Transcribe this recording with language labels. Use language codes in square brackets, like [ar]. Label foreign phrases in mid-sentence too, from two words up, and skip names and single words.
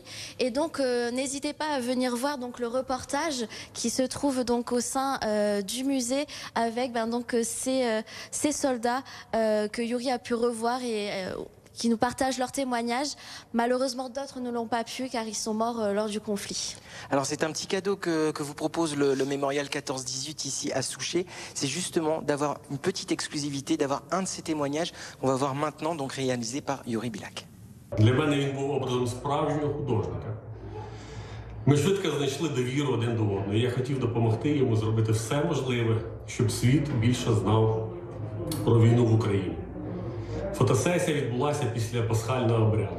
[fr] Et donc n'hésitez pas à venir voir donc le reportage qui se trouve donc au sein du musée avec ces soldats que Yuri a pu revoir et qui nous partagent leurs témoignages. Malheureusement, d'autres ne l'ont pas pu car ils sont morts lors du conflit. Alors c'est un petit cadeau que vous propose le Mémorial 14-18 ici à Souchez. C'est justement d'avoir une petite exclusivité, d'avoir un de ces témoignages qu'on va voir maintenant, donc réalisé par Yuri Bilak. [uk] Для мене він був образом справжнього художника. Ми швидко знайшли довіру один до одного. Я хотів допомогти йому зробити все можливе, щоб світ більше знав про війну в Україні. Фотосесія відбулася після пасхального обряду.